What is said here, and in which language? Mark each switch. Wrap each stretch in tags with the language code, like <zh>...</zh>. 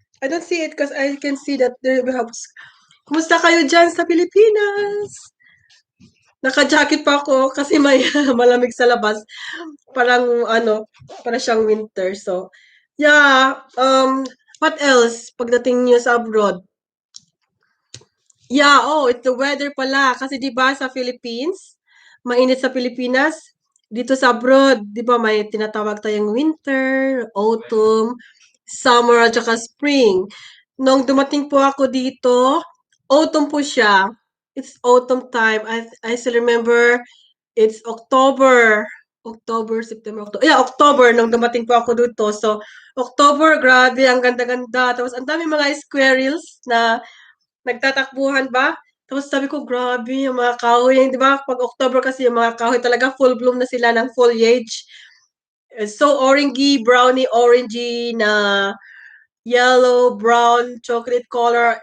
<en>I don't see it because I can see that there we have.</en> <tl>Kumusta kayo dyan sa Pilipinas? Naka-jacket pa ako kasi may malamig sa labas. Parang ano, para siyang winter.</tl> <en>So, yeah. What else</en> <tl>pagdating niyo sa abroad?</tl> <en>Yeah, it's the weather</en> <tl>pala. Kasi 'di ba sa Philippines, mainit sa Pilipinas. Dito sa abroad, 'di ba may tinatawag tayong winter, autumn, summer at saka spring. Nung dumating po ako dito, autumn po siya.</tl> <en>It's autumn time. I still remember it's October. October, September, October.</en> <tl>Yeah, October nung dumating po ako dito. So, October, grabe, ang ganda-ganda. Tapos, ang dami mga squirrels na nagtatakbuhan ba? Tapos sabi ko, grabe, yung mga kahoy, di ba? Pag October kasi yung mga kahoy talaga</tl> <en>full bloom</en> <tl>na sila ng foliage.</tl> <en>So orangey, browny, orangey na yellow, brown, chocolate color.</en>